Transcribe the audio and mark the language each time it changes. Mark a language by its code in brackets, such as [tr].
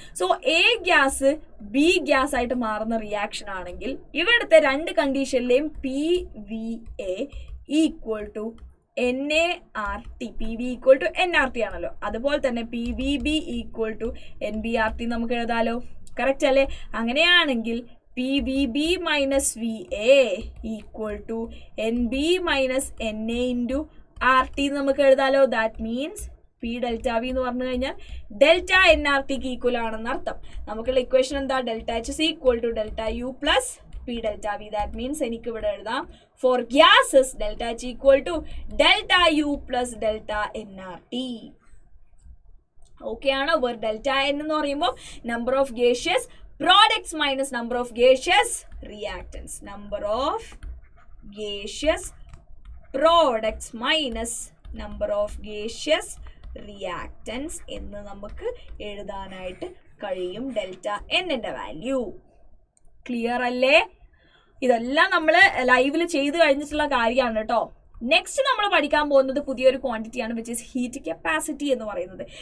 [ml] So A gas B gas ആയിട്ട് മാറുന്ന reaction ആണെങ്കിൽ ഇവിടുത്തെ രണ്ട് കണ്ടീഷനിലെയും PVA equal to NART. PV equal to NRT ആണല്ലോ. അതുപോലെ തന്നെ PVB ഈക്വൽ ടു NBRT നമുക്ക് എഴുതാലോ. കറക്റ്റ് അല്ലേ? അങ്ങനെയാണെങ്കിൽ [en] PVB minus VA equal to NB minus NA into RT നമുക്ക് എഴുതാലോ. [ml] That means P delta V എന്ന് പറഞ്ഞു കഴിഞ്ഞാൽ delta N R tick equal ആണെന്ന് അർത്ഥം. നമുക്കുള്ള ഇക്വേഷൻ എന്താ? [en] Delta H is equal to delta U plus P delta V. That means [ml] എനിക്ക് ഇവിടെ എഴുതാം [en] For gases delta H equal to delta U plus delta N R T. Okay ആണോ? Where delta N [ml] എന്ന് പറയുമ്പോൾ [en] Number of gaseous products minus number of gaseous reactants. Number of gaseous products minus number of gaseous reactants [ml] എന്ന് നമുക്ക് എഴുതാനായിട്ട് കഴിയും delta എന്നിന്റെ value. Clear അല്ലേ? ഇതെല്ലാം നമ്മൾ ലൈവിൽ ചെയ്ത് കഴിഞ്ഞിട്ടുള്ള കാര്യമാണ് കേട്ടോ. നെക്സ്റ്റ് നമ്മൾ പഠിക്കാൻ പോകുന്നത് പുതിയൊരു ക്വാണ്ടിറ്റിയാണ്, [en] which is heat capacity [ml] എന്ന് പറയുന്നത്.